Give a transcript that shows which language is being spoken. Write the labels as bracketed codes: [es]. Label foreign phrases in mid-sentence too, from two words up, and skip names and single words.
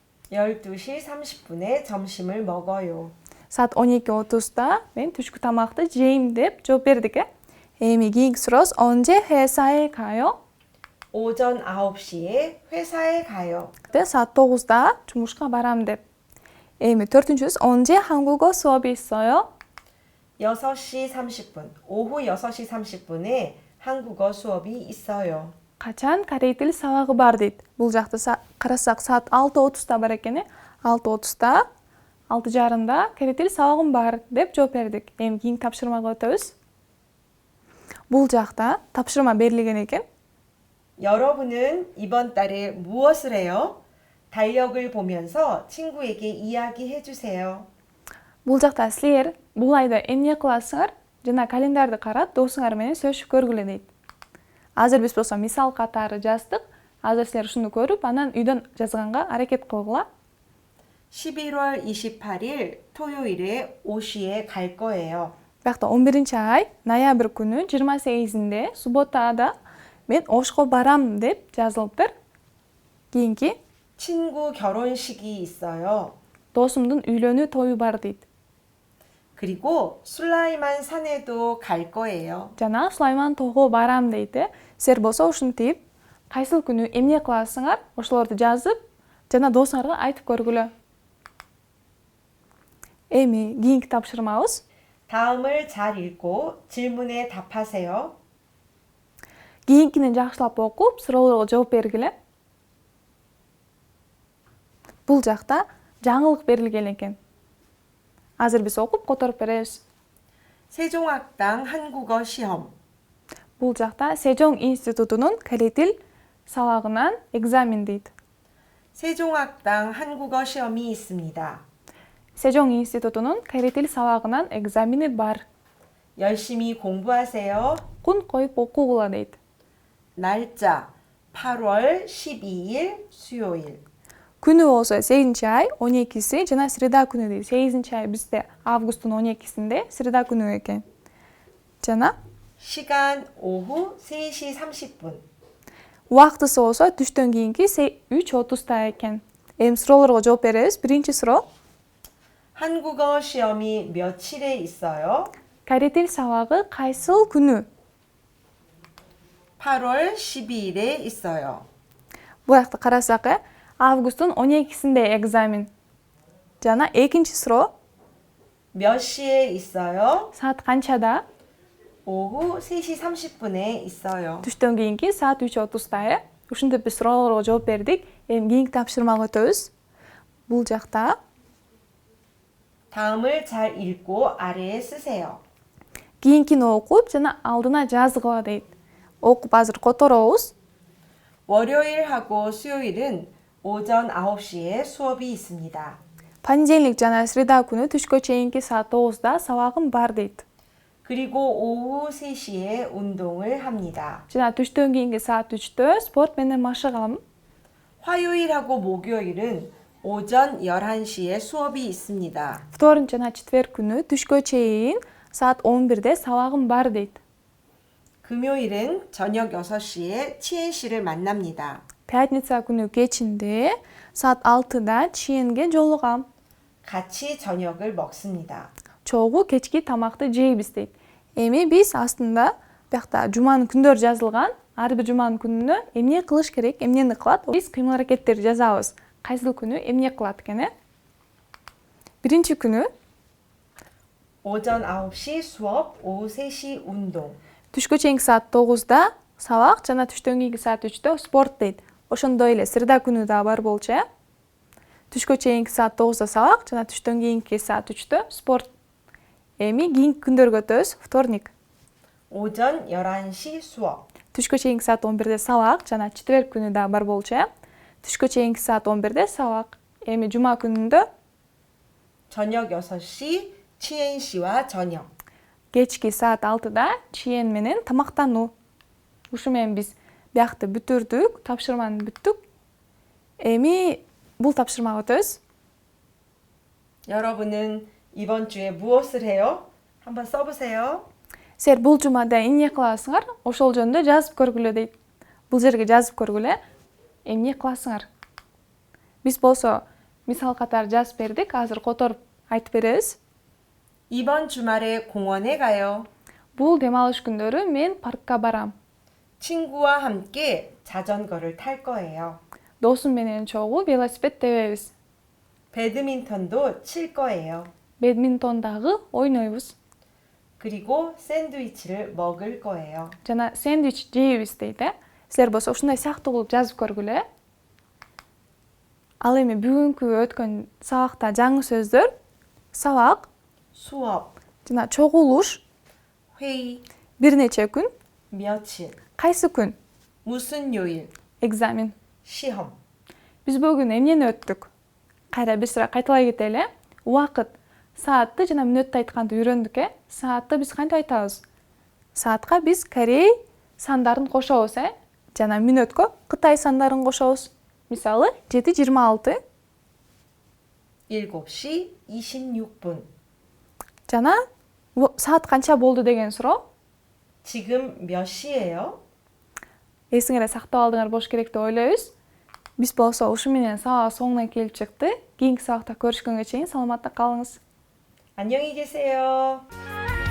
[ko] 12시 30분에 점심을 먹어요. [ky] Saat 12:30'da men түшкү тамакты жейм деп жооп бердик. Эми кийинки сурообуз [ko] 언제 회사에 가요? 오전 9시에 회사에 가요. [ky] saat 9'da жумушка барам деп. Эми төртүнчүсү [ko] 언제 한국어 수업이 있어요? 6시 30분, 오후 6시 30분에 한국어 수업이 있어요. [ky] Качан корей тил сабагы бар дейт. Бул жакта карасак saat 6:30'da бар экен. 6:30'da 6:30'da корей тил сабагым бар деп жооп бердик. Эми кийинки тапшырмага өтөбүз. Бул жакта тапшырма берилген экен. [ko] 여러분은 이번 달에 무엇을 해요? 달력을 보면서 친구에게 이야기해 주세요. [ky] Бул жакта силер бул айда эмне кыласыңар? Жана календарды карап, досуңар менен сөйлөшүп көргүлө дейт. Азыр биз болсо мисал катары жаздык. Азыр силер ушуну көрүп, анан үйдөн жазганга аракет кылгыла. [ko] 11월 28일 토요일에 오시에 갈 거예요. [ky] Бuyакта 11-ай ноябрь күнү 28-inde субботада мен Ошко барам деп жазылыптыр. Кийинки [ko] 친구 결혼식이 있어요. [ky] досумдун үйлөнүү тою бар дейт. [ko] 그리고 술라이만 산에도 갈 거예요. [ky] Жана Сулайман тоого барам дейт. Силер болсо ушинтип, кайсыл күнү эмне кыласыңар, ошолорду жазып, жана досуңарга айтып көргүлө. Эми кийинки тапшырмабыз. [ko] 다음을 잘 읽고 질문에 답하세요. [ky] Кийинкини жакшылап окуп, суроолорго жооп бергиле. Бул жакта жаңылык берилген экен. Азыр биз окуп которуп беребиз. [ko] 세종학당 한국어 시험. [ky] Бул жакта Сежong институтунун корей тил сабагынан экзамен дейт. [ko] 세종학당 한국어 시험이 있습니다. [ky] Сежong институтунун корей тил сабагынан экзамени бар. [ko] 열심히 공부하세요. [ky] Кун коюп окугула дейт. [ko] 날짜 8월 12일 수요일. [ky] Күнү болсо 8-ай 12-си жана среда күнү дейт. 8-ай бизде августтун 12-синде среда күнү экен. Жана [ko] 시간 오후 3시 30분. [ky] убактысы болсо түштөн кийинки 3:30 экен. Эми суроолорго жооп беребиз. Биринчи суроо. [ko] 한국어 시험이 며칠에 있어요? [ky] Корей тил сабагы кайсыл күнү? [ko] 8월 12일에 있어요. [ky] Буякта карасак, августтун 12-синде экзамен. Жана экинчи суроо. [ko] 몇 시에 있어요? [ky] Саат канчада? [ko] 오후 3시 30분에 있어요. [ky] Түштөн кийинки saat 3:30. Ушинтип биз суроолорго жооп бердик. Эми кийинки тапшырмага өтөбүз. Бул жакта [ko] 다음을 잘 읽고 아래에 쓰세요. [ky] кийинкини окуп жана алдына жазгыла дейт. Окуп азыр которобуз. [ko] 월요일하고 수요일은 오전 9시에 수업이 있습니다. [ky] Понедельник жана среда күнү түшкө чейинки saat 9'da сабагым бар дейт. [ko] 그리고 오후 3시에 운동을 합니다. [ky] Жана түштөн кийинки saat 3'тө спорт менен машыгам. [ko] 화요일하고 목요일은 오전 11시에 수업이 있습니다. [ky] Вторник жана четверг күнү түшкө чейин saat 11'де сабагым бар дейт. [ko] 금요일은 저녁 6시에 치엔 씨를 만납니다. [ky] Пятница күнү кечинде saat 6'да Чиенге жолугам. [ko] 같이 저녁을 먹습니다. [ky] Чогуу кечки тамакты жейбиз дейт. Эми биз астында биякта жуманын күндөр жазылган. Ар бир жуманын күнүнө эмне кылыш керек, эмнени кылат? Биз кыймыл аракеттерди жазабыз. Кайсыл күнү эмне кылат экен? Биринчи күнү [ko] 오전 9시 수업, 오후 3시 운동. [ky] түшкө чейинки saat 9'da сабак жана түштөн кийинки saat 3'тө спорт дейт. Ошондой эле среда күнү да бар болчу. Түшкө чейинки saat 9'da сабак жана түштөн кийинки saat 3'тө спорт. Эми кийинки күндөргө өтөбүз. Вторник. [ko] 오전 11시 수업. [ky] Түшкө чейинки saat 11'де сабак жана четверг күнү да бар болчу. Түшкө чейинки saat 11'де сабак. Эми жума күнүндө [ko] 저녁 6시 치엔 씨와 저녁. [ky] кечки saat 6'да Чиен менен тамактануу. Ушу менен биз биякты бүтүрдүк, тапшырманы бүттүк. Эми бул тапшырмага өтөбүз. [ko] 여러분은 이번 주에 무엇을 해요? 한번 써보세요. [ky] Силер бул жумада эмне кыласыңар? Ошол жөнүндө жазып көргүлө дейт. Бул жерге жазып көргүлө. Эмне кыласыңар? Биз болсо мисал катары жазып бердик. Азыр которуп айтып беребиз. [ko] 이번 주말에 공원에 가요. [ky] Бул дем алыш күндөрү мен паркка барам. [ko] 친구와 함께 자전거를 탈 거예요. [ky] Досум менен чогуу велосипед тебебиз. [ko] 배드민턴도 칠 거예요. [ky] Бадминтон дагы ойнойбуз. [ko] 그리고 샌드위치를 먹을 거예요. [ky] Жана сэндвич жейбиз дейт, э? Силер болсо ушундай сыяктуу кылып жазып көргүлө, э? Ал эми бүгүнкү өткөн сабакта жаңы сөздөр сабак [ko] 수업, [ky] жана чогулуш [ko] 회의, [ky] бир нече күн, [ko] 며칠, [ky] кайсы күн, [ko] 무슨 요일, [ky] экзамен. [ko] 시험. [ky] Биз бүгүн эмнени өттүк? Кайра бир сыра кайталай кетели. Убакыт, саатты жана мүнөттү айтканды үйрөндүк, э? Саатты биз кантип айтабыз? Саатка биз Корей сандарын кошобуз, э? Жана мүнөткө Кытай сандарын кошобуз. Мисалы 7:26 [ko] 7시 26분. [ky] жана саат канча болду деген суроо. [ko] 지금 몇 시예요? [ky] Эсиңерде сактап алдыңар болуш керек деп ойлойбуз. Биз болсо ушу менен сабак соңуна келип чыкты. Кийинки сабакта көрүшкөнгө чейин саламатта калыңыз. [ko] 안녕히 계세요.